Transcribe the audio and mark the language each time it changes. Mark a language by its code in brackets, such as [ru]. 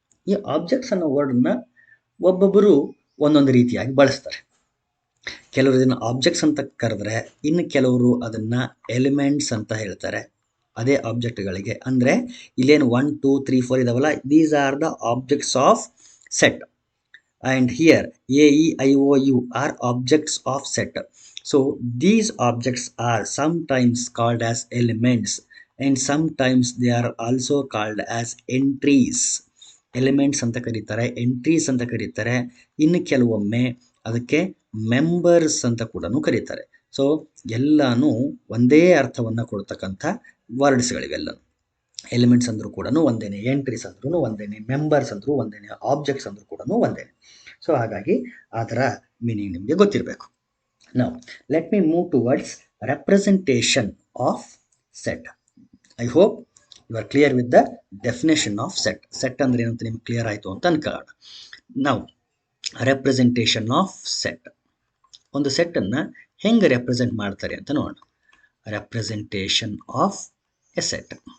[kn] ಈ ಆಬ್ಜೆಕ್ಟ್ಸ್ ಅನ್ನೋ ವರ್ಡನ್ನ ಒಬ್ಬೊಬ್ಬರು ಒಂದೊಂದು ರೀತಿಯಾಗಿ ಬಳಸ್ತಾರೆ. ಕೆಲವರು ಇದನ್ನು ಆಬ್ಜೆಕ್ಟ್ಸ್ ಅಂತ ಕರೆದ್ರೆ, ಇನ್ನು ಕೆಲವರು ಅದನ್ನು ಎಲಿಮೆಂಟ್ಸ್ ಅಂತ ಹೇಳ್ತಾರೆ ಅದೇ ಆಬ್ಜೆಕ್ಟ್ಗಳಿಗೆ. ಅಂದರೆ ಇಲ್ಲೇನು 1 2 3 4 ಇದಾವಲ್ಲ, [en] These are the objects of set. And here A, E, I, O, U are objects of set. So these objects are sometimes called as elements and sometimes they are also called as entries. [kn] Elements ಅಂತ ಕರೀತಾರೆ, entries ಅಂತ ಕರೀತಾರೆ, ಇನ್ನು ಕೆಲವೊಮ್ಮೆ ಅದಕ್ಕೆ members ಅಂತ ಕೂಡ ಕರೀತಾರೆ. ಸೊ ಎಲ್ಲಾನು ಒಂದೇ ಅರ್ಥವನ್ನು ಕೊಡ್ತಕ್ಕಂಥ ವರ್ಡ್ಸ್ಗಳಿವೆಲ್ಲ. ಎಲಿಮೆಂಟ್ಸ್ ಅಂದ್ರೂ ಕೂಡ ಒಂದೇನೆ, ಎಂಟ್ರೀಸ್ ಅಂದ್ರೂ ಒಂದೇನೆ, ಮೆಂಬರ್ಸ್ ಅಂದ್ರೂ ಒಂದೇನೆ, ಆಬ್ಜೆಕ್ಟ್ಸ್ ಅಂದ್ರೂ ಕೂಡ ಒಂದೇನೆ. ಸೊ ಹಾಗಾಗಿ ಅದರ ಮೀನಿಂಗ್ ನಿಮಗೆ ಗೊತ್ತಿರಬೇಕು. ನಾವು [en] Let me move towards representation of set. I hope you are clear with the definition of set. [kn] Set ಅಂದ್ರೆ ಏನಂತ ನಿಮ್ಗೆ ಕ್ಲಿಯರ್ ಆಯಿತು ಅಂತ ಅನ್ಕೊಳ್ಳೋಣ. ನಾವು [en] representation of set, [kn] ಒಂದು ಸೆಟ್ಟನ್ನು ಹೆಂಗೆ ರೆಪ್ರೆಸೆಂಟ್ ಮಾಡ್ತಾರೆ ಅಂತ ನೋಡೋಣ. [en] Representation of a set.